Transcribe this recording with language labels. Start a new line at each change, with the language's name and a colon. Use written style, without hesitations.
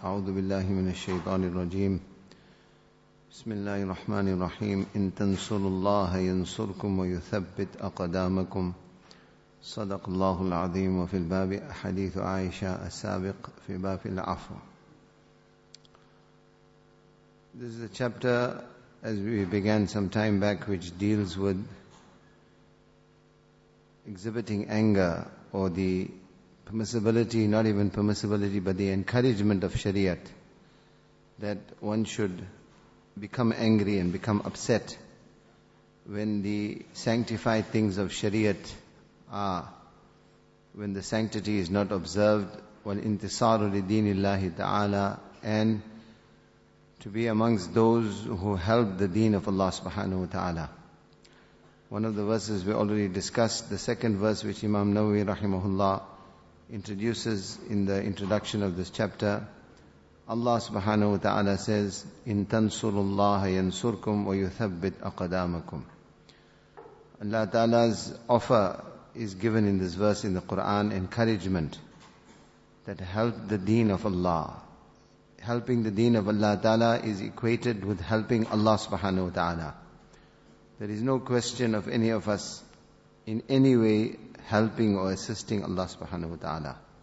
Arabic: أعوذ بالله من الشيطان الرجيم. بسم الله الرحمن الرحيم. إن تنصروا الله ينصركم ويثبت أقدامكم. صدق الله العظيم. وفي الباب حديث عائشة السابق في باب العفو.
English: This is a chapter, as we began some time back, which deals with exhibiting anger, or the permissibility, not even permissibility, but the encouragement of Shariat, that one should become angry and become upset when the sanctified things of Shariat are, when the sanctity is not observed,
Arabic: وَالْإِنْتِصَارُ لِدِينِ اللَّهِ تَعَالَى,
English: and to be amongst those who help the deen of Allah subhanahu wa ta'ala. One of the verses we already discussed, the second verse which Imam Nawawi rahimahullah introduces in the introduction of this chapter. Allah subhanahu wa ta'ala says,
Arabic: إِن تَنْصُرُوا اللَّهَ يَنْصُرْكُمْ وَيُثَبِّتْ أَقْدَامَكُمْ.
English: Allah ta'ala's offer is given in this verse in the Quran, encouragement that help the deen of Allah. Helping the deen of Allah ta'ala is equated with helping Allah subhanahu wa ta'ala. There is no question of any of us in any way helping or assisting Allah subhanahu wa ta'ala.